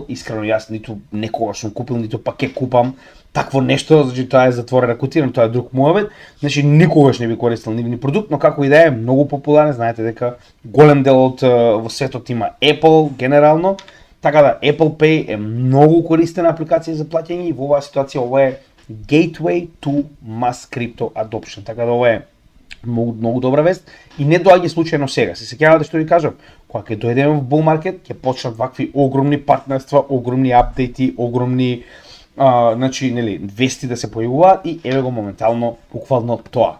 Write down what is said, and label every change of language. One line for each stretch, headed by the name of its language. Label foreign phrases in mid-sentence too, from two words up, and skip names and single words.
Macedonian: Искрено јас ниту некогаш сум купил, ниту пак ќе купам такво нешто, значи тоа е затворена кутија, тоа е друг муавет. Значи никогаш не би користел нивни продукт, но како и да е многу популарен, знаете дека голем дел од во светот има Apple генерално, така да Apple Pay е многу користена апликација за плаќање и во оваа ситуација ова е
English: gateway to mass crypto adoption.
Macedonian: Така да ова е многу добра вест и не доаѓа случајно сега. Се сеќавате што ви кажав, кога ќе дојдеме во
English: bull market,
Macedonian: ќе почнат вакви огромни партнерства, огромни апдејти, огромни значи нели вести да се појавуваат и еве го моментално буквално тоа.